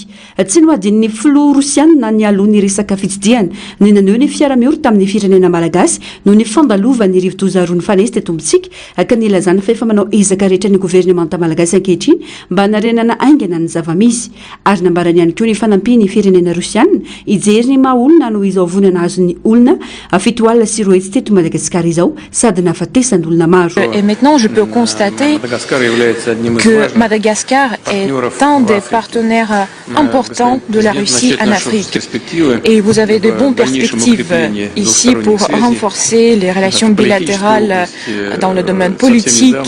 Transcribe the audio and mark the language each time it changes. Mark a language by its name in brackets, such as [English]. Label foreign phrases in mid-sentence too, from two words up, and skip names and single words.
[Malagasy] Tsy noadin'ny filoha Rosiana ny alohan'ny resaka fitsidiana ny naneho ny fiara-mioro tamin'ny firenena malagasy noho ny fandalovan'ny rivo-doza roa ny fanesy teto amintsika ka nilazana fa efa manao ezaka rehetra ny governemanta malagasy ankehitriny mba hanarenana aingana ny zava-misy ary nambarany ihany koa ny fanampiany firenena Rosiana hijery ny maha olona no izao vonana azon'ny olona fito alina sy roa hetsy teto Madagasikara izao sady [French] Et maintenant, je peux constater que Madagascar est un des partenaires importants de la Russie en Afrique. Et vous avez de bonnes perspectives ici pour renforcer les relations bilatérales dans le domaine politique.